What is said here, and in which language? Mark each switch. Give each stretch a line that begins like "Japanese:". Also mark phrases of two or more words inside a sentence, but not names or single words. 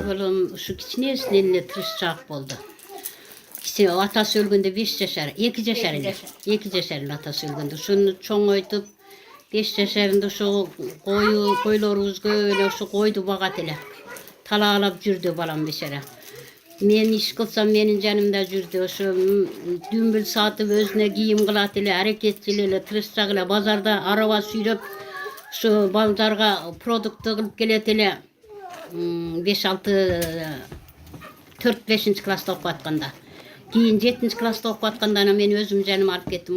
Kyrgyz: Сами балам ушу кичинесинен эле тырышчаак болду. Атасы өлгөндө 5 жашар, 2 жашар эле. 2 жашар эле атасы өлгөндө. Ушуну чоңойтуп 5 жашарында ушу койлорубузга эле ушу койду багат эле. Талаалап жүрдү балам бешара. Мен иш кылсам менин жанымда жүрдү. Ошо дүмбүл сатып өзүнө кийим кылат эле, аракетчил эле, тырышчак эле, базарда араба сүйрөп ошо балдарга продукт кылып келет эле. 4-5 класста окуп атканда. Кийин 7 класста окуп атканда мен өзүм жаным алып кеттим.